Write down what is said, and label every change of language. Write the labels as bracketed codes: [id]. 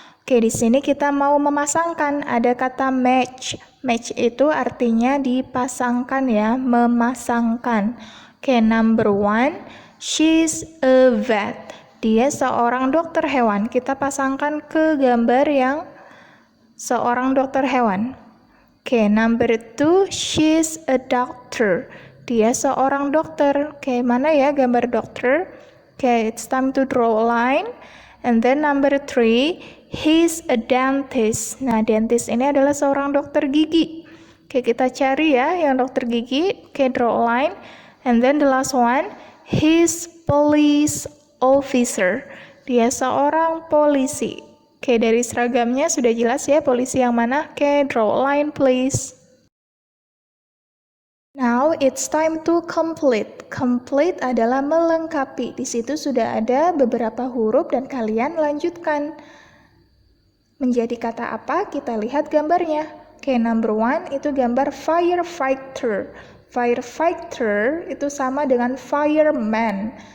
[id] Oke, di sini kita mau memasangkan, ada kata match. Match itu artinya dipasangkan ya, memasangkan. [en] Oke, number 1, she's a vet. [id] Dia seorang dokter hewan. Kita pasangkan ke gambar yang seorang dokter hewan. [en] Oke, number 2, she's a doctor. [id] Dia seorang dokter. Oke, mana ya gambar dokter? [en] Oke, it's time to draw a line. And then number 3, he's a dentist. [id] Nah, dentist ini adalah seorang dokter gigi. Oke, kita cari ya yang dokter gigi. Oke, [en] draw a line. And then the last one, he's police officer. [id] Dia seorang polisi. Oke, dari seragamnya sudah jelas ya polisi yang mana. [en] Oke, draw a line please. Now it's time to complete. [id] Complete adalah melengkapi. Di situ sudah ada beberapa huruf dan kalian lanjutkan. Menjadi kata apa? Kita lihat gambarnya. Oke, number 1 itu gambar firefighter. Firefighter itu sama dengan fireman.